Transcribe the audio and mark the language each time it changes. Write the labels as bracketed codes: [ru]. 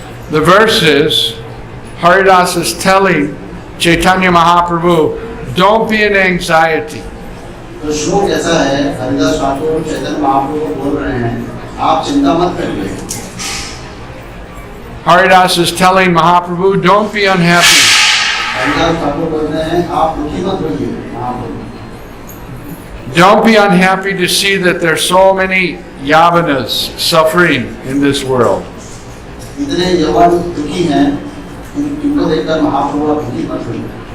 [en] The verse is, Haridas is telling Chaitanya Mahaprabhu, don't be in anxiety. [hi] तो श्लोक ऐसा है, हरिदास ठाकुर चैतन्य महाप्रभु को बोल रहे हैं, आप चिंता मत करिए। [en] Haridas is telling Mahaprabhu, don't be unhappy. [hi] Haridas Thakur बोलते हैं, आप दुखी मत होइए महाप्रभु। [en] Don't be unhappy to see that there are so many yavanas suffering in this world. [hi] इतने यवन दुखी हैं, इनको देखकर महाप्रभु आप दुखी मत होइए।